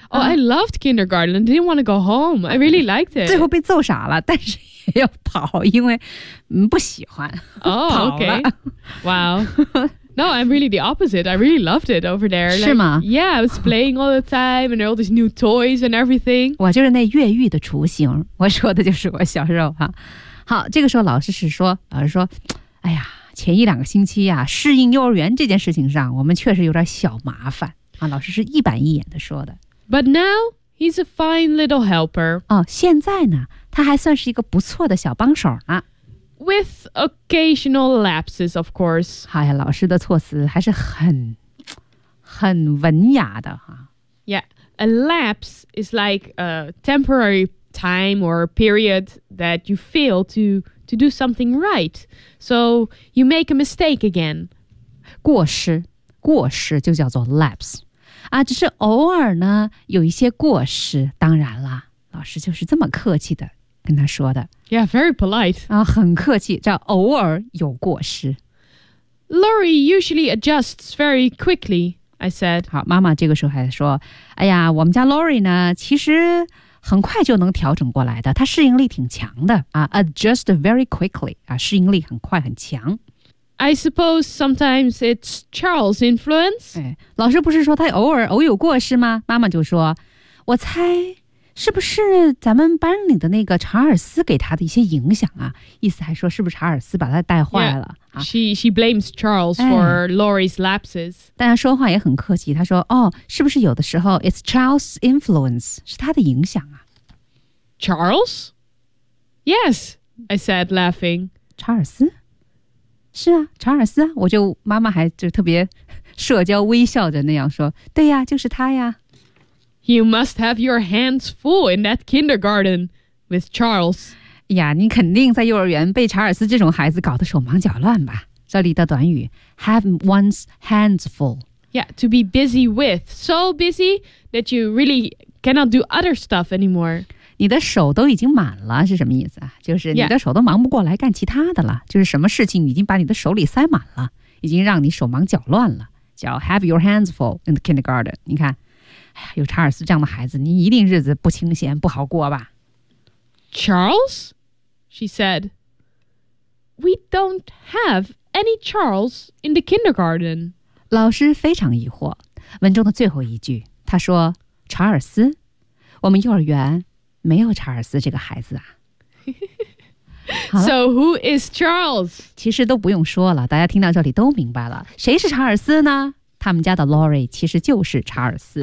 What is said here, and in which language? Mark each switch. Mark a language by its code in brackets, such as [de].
[en] Oh, I loved kindergarten. I didn't want to go home. I really liked it. [zh] 最后被揍傻了，但是也要跑，因为不喜欢。 [en] Oh, okay. Wow. No, I'm really the opposite. I really loved it over there. [zh] 是吗？ [en] Yeah, I was playing all the time and all these new toys and everything. [zh] 我就是那越狱的雏形。我说的就是我小时候哈。好，这个时候老师是说，老师说，哎呀。前一两个星期啊，适应幼儿园这件事情上，我们确实有点小麻烦啊。老师是一板一眼的说的。 [en] But now he's a fine little helper. [zh] 哦，现在呢，他还算是一个不错的小帮手呢。 [en] With occasional lapses, of course. [zh] 哎呀，老师的措辞还是很文雅的哈。 [en] Yeah, a lapse is like a temporary time or period that you fail to do something right. So you make a mistake again. [zh] 过失，过失就叫做 lapse. 啊，只是偶尔呢，有一些过失，当然了，老师就是这么客气的跟他说的。 [en] Yeah, very polite. [zh] 啊，很客气，叫偶尔有过失。 [en] Laurie usually adjusts very quickly, I said. [zh] 好，妈妈这个时候还说，哎呀，我们家 Laurie 呢，其实很快就能调整过来的，他适应力挺强的啊 ， [en] adjust very quickly [zh] 啊，适应力很快很强。 [en] I suppose sometimes it's Charles' influence。 [zh] 哎，老师不是说他偶有过失吗？妈妈就说，我猜是不是咱们班里的那个查尔斯给他的一些影响啊？意思还说是不是查尔斯把他带坏了 [en] yeah, 啊 ？She blames Charles for Laurie's lapses。 [zh] 但他说话也很客气，他说：“哦，是不是有的时候 [en] it's Charles' influence [zh] 是他的影响啊 [en] ？”Charles? Yes, I said, laughing. [zh] 查尔斯？是啊，查尔斯啊！我就妈妈还就特别社交微笑着那样说：“对呀，就是他呀。” [en] You must have your hands full in that kindergarten with Charles. [zh] 呀，你肯定在幼儿园被查尔斯这种孩子搞得手忙脚乱吧？这里的短语 [en] have one's hands full. Yeah, to be busy with. So busy that you really cannot do other stuff anymore. [zh] 你的手都已经满了是什么意思啊？就是你的手都忙不过来干其他的了。就是什么事情已经把你的手里塞满了，已经让你手忙脚乱了。叫 [en] have your hands full in the kindergarten. [zh] 你看。哎呀，有查尔斯这样的孩子，你一定日子不清闲，不好过吧 [en] ？Charles, she said. We don't have any Charles in the kindergarten. [zh] 老师非常疑惑。文中的最后一句，他说：“查尔斯，我们幼儿园没有查尔斯这个孩子啊。” [en] So who is Charles? [zh] 其实都不用说了，大家听到这里都明白了，谁是查尔斯呢？他们家的 Lori 其实就是查尔斯。